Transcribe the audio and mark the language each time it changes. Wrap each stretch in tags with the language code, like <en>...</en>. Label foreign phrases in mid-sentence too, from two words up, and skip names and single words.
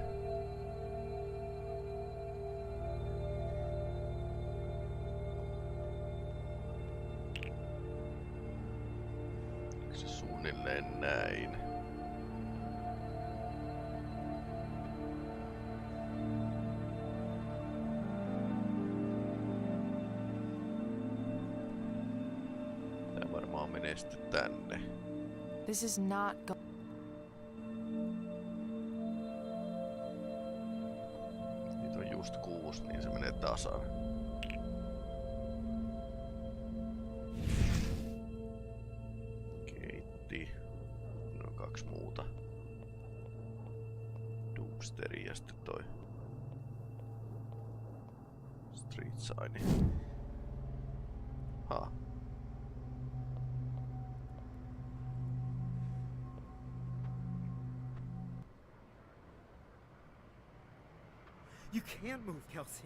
<fi>Onko se suunnilleen näin? Menee sitten tänne.</fi> <en>This is not</en> <fi>Niitä on just 6, niin se menee tasan. Keitti. No 2 muuta. Dumpsteri ja sitten toi</fi> <en>street sign. Ha. You can't move, Kelsey.</en>